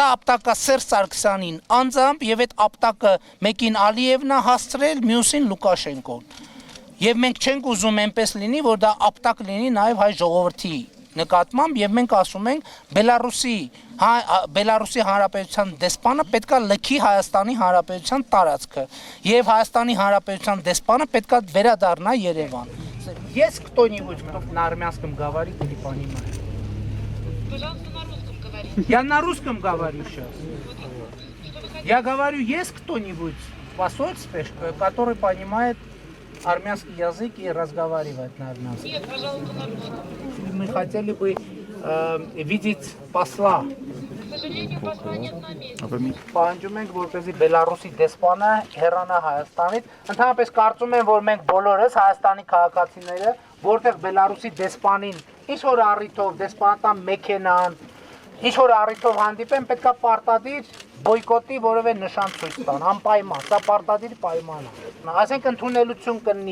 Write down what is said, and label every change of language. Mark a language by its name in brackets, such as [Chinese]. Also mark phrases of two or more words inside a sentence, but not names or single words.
[Armenian] ապտակը Սերժ Սարգսյանին անձամբ եւ այդ ապտակը մեկին Ալիևն է հասցրել, մյուսին Լուկաշենկոն։ Եվ մենք չենք ուզում այնպես լինի, որ դա ապտակ լինի նաեւ հայ ժողովրդի նկատմամբ եւ մենք ասում ենք Բելարուսի Հանրապետության դեսպանը պետքա լքի Հայաստանի Հանրապետության տարածքը եւ Հայաստանի Հանրապետության десպանը պետքա վերադառնա Երևան։ [Russian] Есть кто-нибудь, кто на армянском говорит или понимает? Пожалуйста, на русском говорите. Я на русском говорю сейчас. Я говорю, есть кто-нибудь в посольстве, который понимает армянский язык и разговаривает на армянском? Нет, пожалуйста, на русском. Мы хотели бы видеть посла. К сожалению, посла нет на месте. [Armenian] Պահանջում ենք, որպեսզի Բելարուսի դեսպանը հեռանա Հայաստանից։ Ընդհանրապես կարծում եմ, որ մենք բոլորս Հայաստանի քաղաքացիները, որտեղ Բելարուսի դեսպանին ինչ-որ առիթով դեսպանատան մեքենան, ինչ-որ առիթով հանդիպեն, պետքա պարտադիր բոյկոտի որևէ նշան ցույց տան, անպայման, սա պարտադիր պայման է։ Ասենք ընդունելություն կլինի